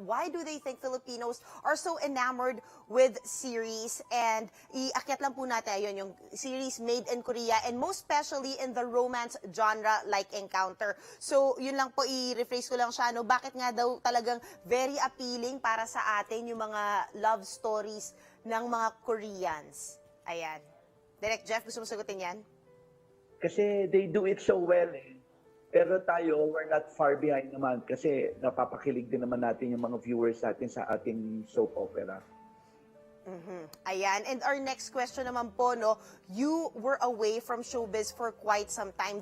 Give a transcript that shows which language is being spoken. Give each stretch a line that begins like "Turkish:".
English: Why do they think Filipinos are so enamored with series? And
Filipino: iakyat lang po natin yun, yung
English: series made in Korea and most especially in the romance genre like Encounter.
Filipino: So yun lang po, i-rephrase ko lang siya, bakit nga daw talagang
English: very appealing
Filipino: para sa atin yung mga love stories ng mga Koreans? Ayan. Direct Jeff, gusto mo sagutin yan?
English: Kasi they do it so well eh.
Filipino: Pero tayo,
English: we're not far behind
Filipino: naman kasi napapakilig din naman natin yung mga viewers natin sa ating soap opera. Ayan.
English: And our next question
Filipino: naman po,
English: no, you were away from showbiz for quite some time.